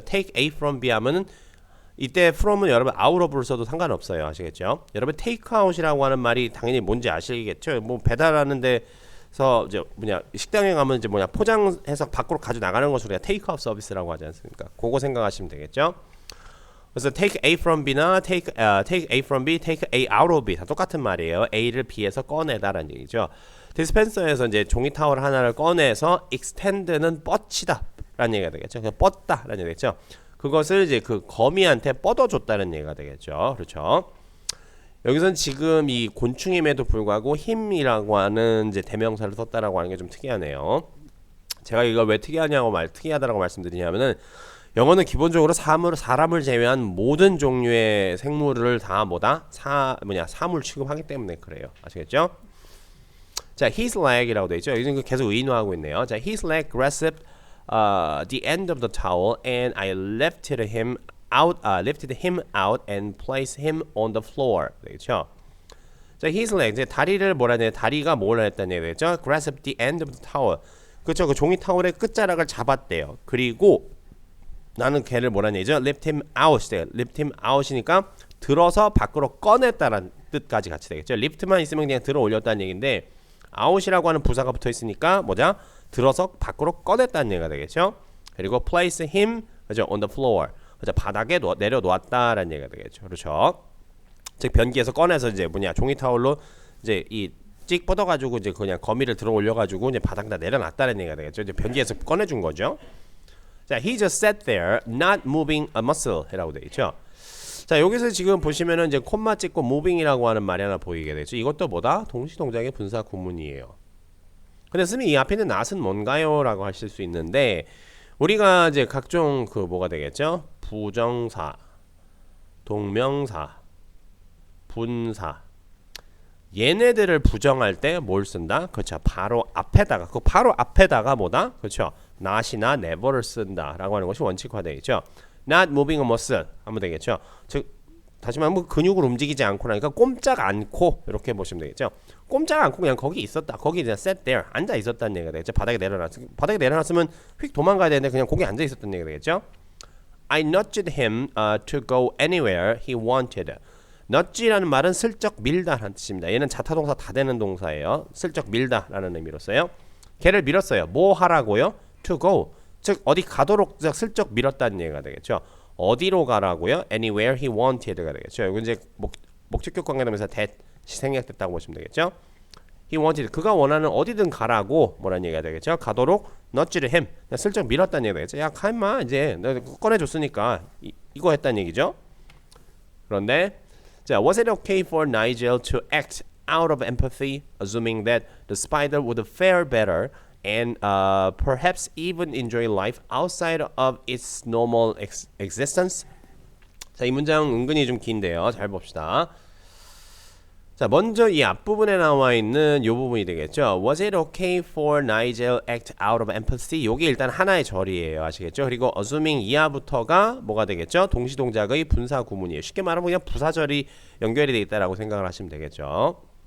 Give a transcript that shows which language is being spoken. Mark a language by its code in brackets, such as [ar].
[en] Take A from B [ko] 하면은 이때 from은 여러분 out of를 써도 상관없어요. 아시겠죠? 여러분 take out이라고 하는 말이 당연히 뭔지 아시겠죠? 뭐 배달하는 데서 이제 식당에 가면 이제 포장해서 밖으로 가져 나가는 것을 우리가 take out 서비스라고 하지 않습니까? 그거 생각하시면 되겠죠? 그래서 [en] take A from B나 take A from B, take A out of B [ko] 다 똑같은 말이에요. A를 B에서 꺼내다라는 얘기죠. 디스펜서에서 이제 종이 타월 하나를 꺼내서 extend는 뻗치다라는 얘기가 되겠죠. 뻗다라는 얘기겠죠. 그것을 이제 그 거미한테 뻗어줬다는 얘기가 되겠죠. 그렇죠. 여기선 지금 이 곤충임에도 불구하고 힘이라고 하는 이제 대명사를 썼다라고 하는 게 좀 특이하네요. 제가 이걸 왜 특이하다라고 말씀드리냐면은 영어는 기본적으로 사람을 제외한 모든 종류의 생물을 다 사물 취급하기 때문에 그래요. 아시겠죠? 자, [en] his leg [ko] 이라고 돼 있죠. 여기서 계속 의인화하고 있네요. [en] 자, his leg grasped the end of the towel and I lifted him out and placed him on the floor. [ko] 되겠죠. 자, his leg 이제 다리를 뭐라 해야 돼? 다리가 뭘 했다는 얘기죠? [en] grasped the end of the towel. [ko] 그렇죠. 그 종이 타월의 끝자락을 잡았대요. 그리고 나는 걔를 뭐라 얘기죠? [en] lift him out. lift him out [ko] 이니까 들어서 밖으로 꺼냈다는 뜻까지 같이 되겠죠. lift만 있으면 그냥 들어 올렸다는 얘기인데 out이라고 하는 부사가 붙어 있으니까 뭐죠? 들어서 밖으로 꺼냈다는 얘기가 되겠죠. 그리고 [en] place him [ko] 그죠? [en] on the floor. 그죠? [ko] 바닥에 내려놓았다라는 얘기가 되겠죠. 그렇죠. 즉 변기에서 꺼내서 이제 뭐냐 종이 타월로 이제 이 찍 뻗어가지고 이제 그냥 거미를 들어 올려가지고 이제 바닥에다 내려놨다는 얘기가 되겠죠. 이제 변기에서 꺼내준 거죠. [en] 자, he just sat there, not moving a muscle [ko] 이라고 되어 있죠. 자, 여기서 지금 보시면은 이제 콤마 찍고 moving이라고 하는 말이 하나 보이게 되죠. 이것도 뭐다? 동시동작의 분사 구문이에요. 근데 선생님 이 앞에 있는 not은 뭔가요?라고 하실 수 있는데 우리가 이제 각종 그 뭐가 되겠죠? 부정사, 동명사, 분사 얘네들을 부정할 때 뭘 쓴다? 그렇죠. 바로 앞에다가 그 바로 앞에다가 뭐다? 그렇죠. not이나 never를 쓴다라고 하는 것이 원칙화되어 있죠. [en] not moving a muscle [ko] 하면 되겠죠. 즉 다시 말하면 근육을 움직이지 않고 나니까 꼼짝 않고 이렇게 보시면 되겠죠. 꼼짝 않고 그냥 거기 있었다. 거기 그냥 [en] sat there [ko] 앉아 있었다는 얘기가 되겠죠. 바닥에 내려놨으면 휙 도망가야 되는데 그냥 거기 앉아 있었다는 얘기가 되겠죠. [en] I nudged him to go anywhere he wanted. [ko] nudge라는 말은 슬쩍 밀다라는 뜻입니다. 얘는 자타동사 다 되는 동사예요. 슬쩍 밀다라는 의미로 써요. 걔를 밀었어요. 뭐 하라고요? [en] To go. [ko] 즉 어디 가도록 슬쩍 밀었다는 얘기가 되겠죠. 어디로 가라고요? [en] Anywhere he wanted [ko] 가 되겠죠. 이건 이제 목적격 관계되면서 that이 생략됐다고 보시면 되겠죠. [en] He wanted. [ko] 그가 원하는 어디든 가라고 뭐라는 얘기가 되겠죠. 가도록 [en] nudged him. [ko] 슬쩍 밀었다는 얘기가 되겠죠. 야, 가임마 이제 내가 꺼내줬으니까 이거 했다는 얘기죠. 그런데 자, [en] was it okay for Nigel to act out of empathy, assuming that the spider would fare better and perhaps even enjoy life outside of its normal existence? [ko] 자, 이 문장 은근히 좀 긴데요. 잘 봅시다. 자, 먼저 이 앞부분에 나와 있는 이 부분이 되겠죠. [en] Was it okay for Nigel act out of empathy? [ko] 요게 일단 하나의 절이에요. 아시겠죠? 그리고 assuming 이하부터가 뭐가 되겠죠? 동시동작의 분사 구문이에요. 쉽게 말하면 그냥 부사절이 연결이 되어 있다라고 생각을 하시면 되겠죠.